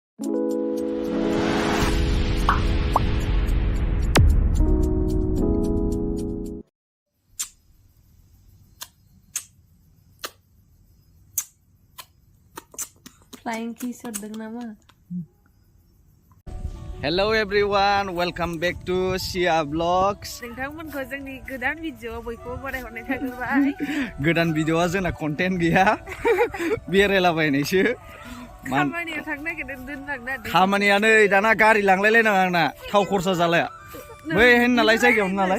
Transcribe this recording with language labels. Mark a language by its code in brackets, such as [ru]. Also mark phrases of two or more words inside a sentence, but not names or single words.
[en] Flying kiss [brx] ordeng nama. [en] Hello everyone, welcome back to Sia Vlogs. [brx] नोंथांमोनखौ जोंनि गोदान भिडिअ'आव बयखौबो बरायहरनाय थाग्रोबाय. गोदान भिडिअ'आ जोंना कन्टेन्ट गैया. बेरायलाबायनायसो. खामानियाव थांनो नागिरदों दोनलांना. खामानिया नै दाना गारि लांलायलायनाङा आंना थाव खरसा जालाया. बै होन नालाय जायगायावनो नालाय.